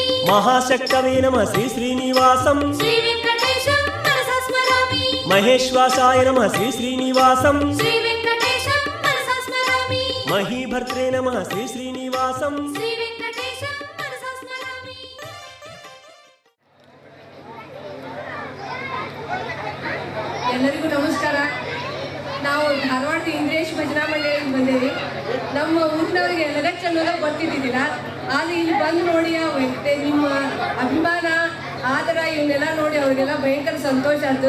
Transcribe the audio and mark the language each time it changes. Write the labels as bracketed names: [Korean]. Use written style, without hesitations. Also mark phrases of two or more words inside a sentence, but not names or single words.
[Sanskrit] మహాశక్తవే నమః శ్రీ శ్రీనివాసం శ్రీ వెంకటేశం మనసా స్మరామి మహేశ్వాసాయ నమః శ్రీ శ్రీనివాసం శ్రీ వెంకటేశం మనసా స్మరామి మహీభర్త్రే నమః శ్రీ శ్రీనివాసం శ్రీ వెంకటేశం మనసా స్మరామి. [Kannada] ಎಲ್ಲರಿಗೂ ನಮಸ್ಕಾರ. ನಾವು ಧಾರವಾಡದ ಇಂದ್ರೇಶ್ ಭಜನಾ ಮಂಡಳಿಯಿಂದ ಬಂದೇವಿ. ನಮ್ಮ ಊರಿನವರಿಗೆ ಲಗಚ್ಚ ಅನ್ನೋದ ಗೊತ್ತಿದ್ದಿದ್ದಿಲ್ಲ. ಆದರೆ ಇಲ್ಲಿ ಬಂದು ನೋಡಿ ನಿಮ್ಮ ಅಭಿಮಾನ ಆದರ ಇವನ್ನೆಲ್ಲ ನೋಡಿ ಅವರಿಗೆಲ್ಲ ಭಯಂಕರ ಸಂತೋಷ ಆಯ್ತು.